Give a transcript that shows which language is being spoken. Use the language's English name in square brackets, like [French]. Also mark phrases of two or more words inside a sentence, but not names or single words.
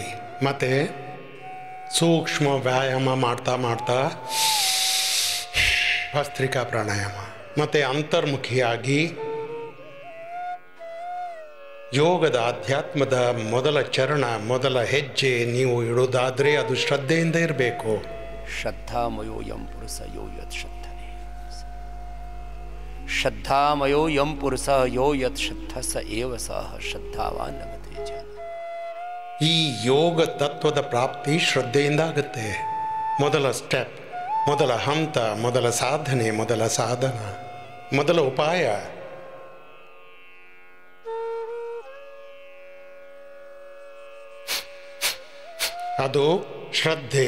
[Kannada] ಮತ್ತೆ ಸೂಕ್ಷ್ಮ ವ್ಯಾಯಾಮ ಮಾಡ್ತಾ ಮಾಡ್ತಾ ಭಸ್ತ್ರಿಕಾ ಪ್ರಾಣಾಯಾಮ, ಮತ್ತು ಅಂತರ್ಮುಖಿಯಾಗಿ ಯೋಗದ ಅಧ್ಯಾತ್ಮದ ಮೊದಲ ಚರಣ, ಮೊದಲ ಹೆಜ್ಜೆ ನೀವು ಇಡೋದಾದರೆ ಅದು ಶ್ರದ್ಧೆಯಿಂದ ಇರಬೇಕು. [Sanskrit] ಶ್ರದ್ಧಾಮಯೋ ಯಂ ಪುರುಷ ಯೋ ಯತ್ ಶ್ರದ್ಧನೆ, ಶ್ರದ್ಧಾಮಯೋ ಯಂ ಪುರುಷ ಯೋ ಯತ್ ಶ್ರದ್ಧ ಸ ಏವ ಸಹ ಶ್ರದ್ಧಾವಾನ್ ಲಭತೆ ಜನ. [Kannada] ಈ ಯೋಗ ತತ್ವದ ಪ್ರಾಪ್ತಿ ಶ್ರದ್ಧೆಯಿಂದ ಆಗುತ್ತೆ. ಮೊದಲ ಸ್ಟೆಪ್, ಮೊದಲ ಹಂತ, ಮೊದಲ ಸಾಧನೆ, ಮೊದಲ ಸಾಧನ, ಮೊದಲ ಉಪಾಯ. ಅದು ಶ್ರದ್ಧೆ.